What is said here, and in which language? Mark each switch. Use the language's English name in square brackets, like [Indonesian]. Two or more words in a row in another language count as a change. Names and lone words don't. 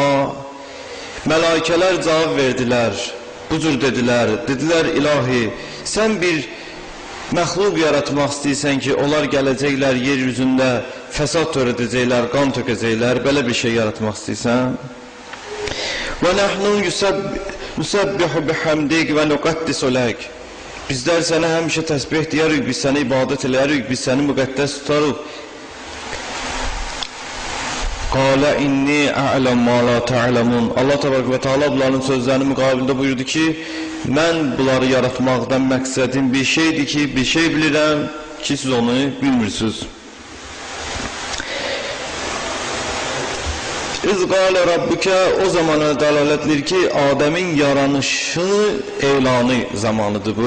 [Azerbaijani] Mələikələr cavab verdilər, bu cür dedilər, ilahi, sən bir məxluq yaratmaq istəyirsən ki, onlar gələcəklər yeryüzündə fəsad törədəcəklər, qan tökəcəklər, belə bir şey yaratmaq istəyirsən. [Arabic] ونحن نسبح بحمدك ونقدس لك. [Azerbaijani] Bizlər sənə həmişə təsbih deyərik, biz sənə ibadət edərik, biz səni müqəddəs tutarıq. [Arabic] قال إني أعلم ما لا تعلمون. [Azerbaijani] Allah Təbarək və Teala bunların sözlərinin müqabilində buyurdu ki, mən bunları yaratmaqdan məqsədim bir şeydir ki, bir şey bilirəm ki, siz onu bilmirsiniz. [Arabic] إذ قال ربك, [Azerbaijani] o zamana dəlalətlir ki, Adəmin yaranışını elanı zamanıdır bu.